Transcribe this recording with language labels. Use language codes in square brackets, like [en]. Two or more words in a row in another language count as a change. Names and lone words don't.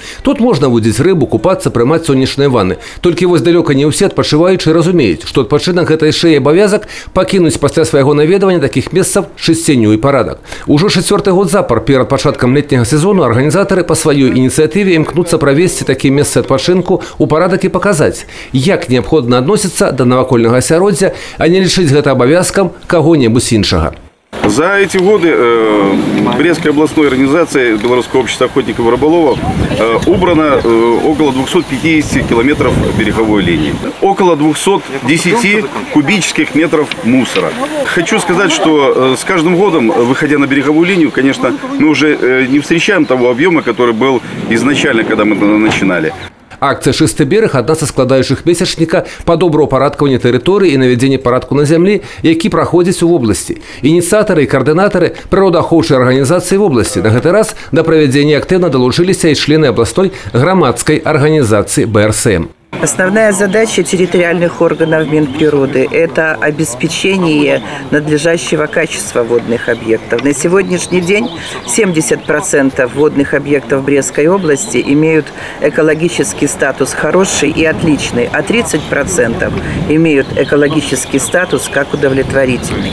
[be] Тут можна вудзіць рыбу, купацца, прымаць сонечныя ванны. Толькі вось далёка не ўсе адпачываючыя разумеюць, што адпачынак гэта яшчэ і абавязак пакінуць пасля свайго наведвання такіх месцаў чысціню і парадак. Ужо 4-й год запар перад пачаткам летняга сезону арганізатары па сваёй ініцыятыве імкнуцца правесці такія месцы адпачынку у парадак і паказаць, як неабходна адносіцца да навакольнага асяроддзя, а не лічыць гэта абавязкам каго-небудзь іншага. [ru] За эти годы Брестской областной организацией Белорусского общества охотников и рыболовов убрано около 250 километров береговой линии, около 210 кубических метров мусора. Хочу сказать, что с каждым годом, выходя на береговую линию, конечно, мы уже не встречаем того объема, который был изначально, когда мы начинали. [be] Акцыя «Чысты берег» – адна са складаючых месячніка па добраўпарадкаванні тэрыторыі і навядзенні парадку на зямлі, які праходзіць у вобласці. Ініцыятары і каардынатары прыродаахоўчай арганізацыі вобласці. На гэты раз да правядзення актыўна далучыліся і члены абласной грамадскай арганізацыі БРСМ. [ru] Основная задача территориальных органов Минприроды – это обеспечение надлежащего качества водных объектов. На сегодняшний день 70% водных объектов Брестской области имеют экологический статус хороший и отличный, а 30% имеют экологический статус как удовлетворительный.